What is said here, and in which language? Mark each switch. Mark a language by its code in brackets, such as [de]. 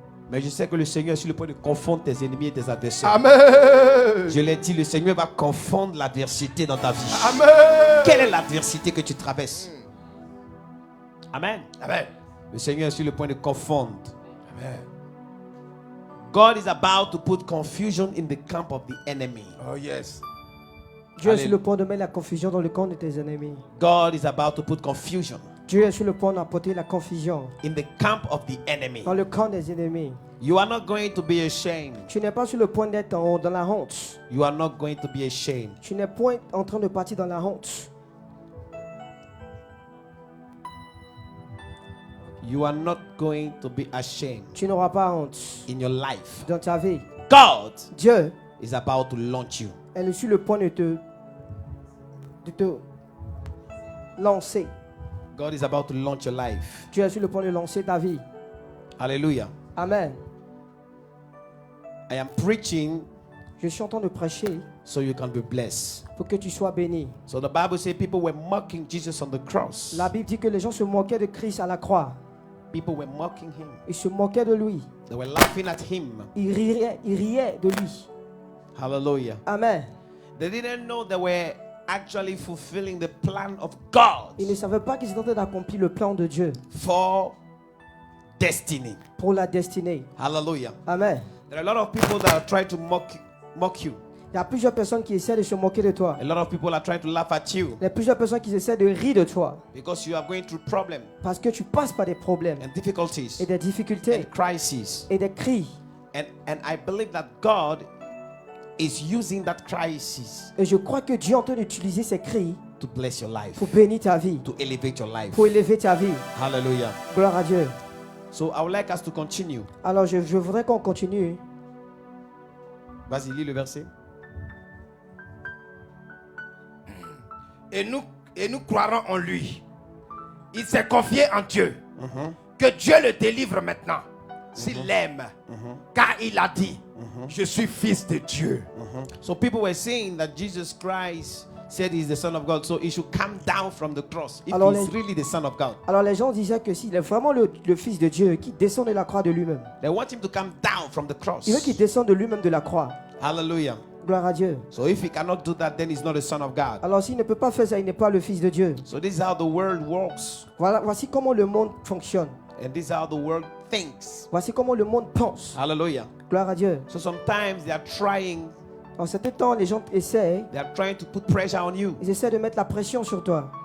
[fr] Mais je sais que le Seigneur est sur le point de confondre tes ennemis et tes adversaires. Amen. Je l'ai dit, le Seigneur va confondre l'adversité dans ta vie. Amen. Quelle est l'adversité que tu traverses? Amen. Amen. Le Seigneur est sur le point de confondre. Amen. [en] God is about to put confusion in the camp of the enemy. Oh yes. [fr] Dieu est sur le point de mettre la confusion dans le camp de tes ennemis. [en] God is about to put confusion [fr] Dieu est sur le point d'apporter la confusion [en] in the camp of the enemy. [fr] dans le camp des ennemis. [en] You are not going to be ashamed. [fr] Tu n'es pas sur le point d'être dans la honte. [en] You are not going to be ashamed. [fr] Tu n'es point en train de partir dans la honte. [en] You are not going to be ashamed [fr] Tu n'auras pas honte [en] in your life. [fr] dans ta vie. [en] God [fr] Dieu [en] is about to launch you. [fr] est sur le point de te lancer. [en] God is about to launch your life. [fr] Dieu est sur le point de lancer ta vie. Hallelujah. Amen. [en] I am preaching [fr] Je suis en train de prêcher [en] so you can be blessed. [fr] pour que tu sois béni. [en] So the Bible says people were mocking Jesus on the cross. [fr] La Bible dit que les gens se moquaient de Christ à la croix. [en] People were mocking him. [fr] Ils se moquaient de lui. [en] They were laughing at him. [fr] Ils riaient de lui. Hallelujah. Amen. [en] They didn't know they were actually fulfilling the plan of God [fr] Ils ne savaient pas qu'ils étaient en train d'accomplir le plan de Dieu [en] for destiny. [fr] pour la destinée. Hallelujah. Amen. [en] There are a lot of people that are trying to mock you. [fr] Il y a plusieurs personnes qui essaient de se moquer de toi. [en] A lot of people are trying to laugh at you [fr] Il y a plusieurs personnes qui essaient de rire de toi [en] because you are going through problems [fr] parce que tu passes par des problèmes [en] and difficulties [fr] et des difficultés [en] and crises. [fr] et des cris. [en] And I believe that God is using that crisis [fr] Et je crois que Dieu est en train d'utiliser ces cris [en] to bless your life, [fr] pour bénir ta vie, [en] to elevate your life. [fr] pour élever ta vie. Hallelujah. Gloire à Dieu. [en] So I would like us to continue. [fr] Alors je voudrais qu'on continue. Vas-y, lis le verset. Et nous croirons en lui. Il s'est confié en Dieu. Que Dieu le délivre maintenant. s'il l'aime, car il a dit, je suis fils de Dieu. [en] So people were saying that Jesus Christ said he's the Son of God, so he should come down from the cross if [fr] Alors [en] he's [fr] les- [en] really the Son of God. [fr] Alors les gens disaient que s'il est vraiment le Fils de Dieu, qui descend de la croix de lui-même, [en] They want him to come down from the cross. [fr] il veut qu'il descende de lui-même de la croix. Hallelujah. Gloire à Dieu. [en] So if he cannot do that, then he's not the Son of God. [fr] Alors s'il ne peut pas faire ça, il n'est pas le Fils de Dieu. [en] So this is how the world works, [fr] Voilà, voici comment le monde fonctionne. [en] and this is how the world thinks. [fr] Voici comment le monde pense. Hallelujah. Gloire à Dieu. [en] So sometimes they are trying [fr] En certain temps, les gens essaient, [en] to put pressure on you. [fr] ils essaient de mettre la pression sur toi.